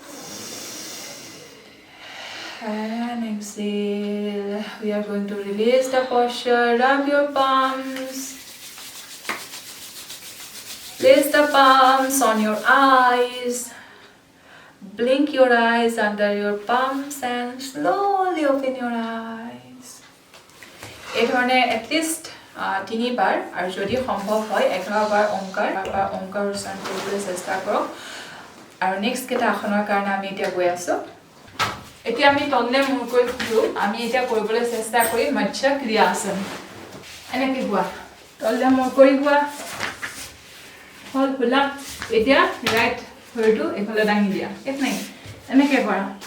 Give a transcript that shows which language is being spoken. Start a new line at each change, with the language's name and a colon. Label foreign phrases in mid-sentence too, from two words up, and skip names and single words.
English: and exhale we are going to release the posture rub your palms place the palms on your eyes blink your eyes under your palms and slowly open your eyes
Assamese: এই ধৰণে
English: at least
Assamese: 3 বাৰ আৰু যদি সম্ভৱ হয় 11 বাৰ ওমকাৰ উচ্চাৰণ কৰিবলৈ চেষ্টা কৰক আৰু নেক্সট কেটা আসনৰ কাৰণে আমি এতিয়া গৈ আছো এতিয়া আমি তললে মুখ কৰি ফুৰো আমি এতিয়া কৰিবলৈ চেষ্টা কৰিম মৎস্য ক্ৰিয়াসন এনেকে গোৱা তললে মুখ কৰি গোৱা হল ফুলা এতিয়া ৰাইট ভৰিটো এফালে দাঙি দিয়া এক নাই এনেকে কৰা